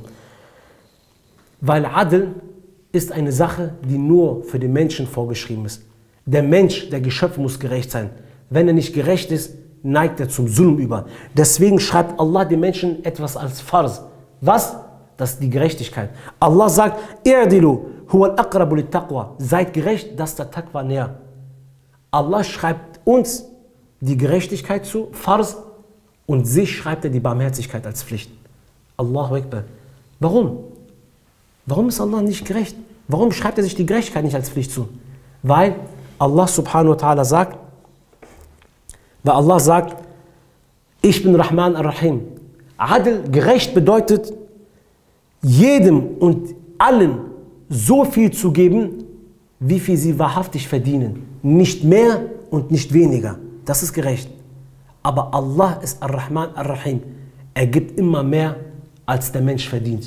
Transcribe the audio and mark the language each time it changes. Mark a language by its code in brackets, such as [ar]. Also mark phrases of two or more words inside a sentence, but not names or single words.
[de] Weil Adl ist eine Sache, die nur für den Menschen vorgeschrieben ist. Der Mensch, der Geschöpf, muss gerecht sein. Wenn er nicht gerecht ist, neigt er zum Zulm über. Deswegen schreibt Allah den Menschen etwas als Farz. Was? Das ist die Gerechtigkeit. Allah sagt, [ar] اعدلوا هو أقرب للتقوى. [de] Seid gerecht, das ist der Taqwa näher. Allah schreibt uns die Gerechtigkeit zu, Farz, und sich schreibt er die Barmherzigkeit als Pflicht. [ar] الله أكبر. [de] Warum? Warum ist Allah nicht gerecht? Warum schreibt er sich die Gerechtigkeit nicht als Pflicht zu? Weil Allah [ar] سبحانه وتعالى [de] sagt, ich bin Rahman ar-Rahim. Adl, gerecht bedeutet, jedem und allen so viel zu geben, wie viel sie wahrhaftig verdienen. Nicht mehr und nicht weniger. Das ist gerecht. Aber Allah ist Ar-Rahman Ar-Rahim. Er gibt immer mehr, als der Mensch verdient.